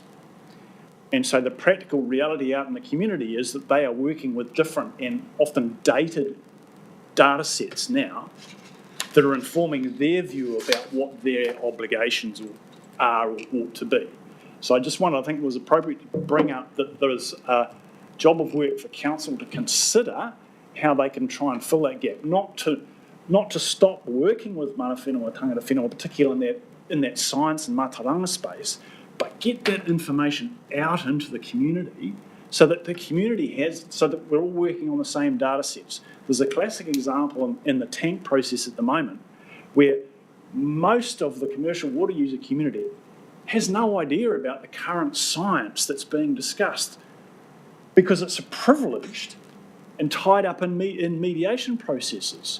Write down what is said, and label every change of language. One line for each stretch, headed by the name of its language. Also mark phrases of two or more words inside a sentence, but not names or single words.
English: And so the practical reality out in the community is that they are working with different and often dated data sets now that are informing their view about what their obligations are or ought to be. So I think it was appropriate to bring up that there is a job of work for council to consider how they can try and fill that gap, not to stop working with
Māori: mana whenua, tangata whenua,
English: particularly in that science and mataranga space, but get that information out into the community so that the community so that we're all working on the same data sets. There's a classic example in the tank process at the moment where most of the commercial water user community has no idea about the current science that's being discussed because it's privileged and tied up in mediation processes.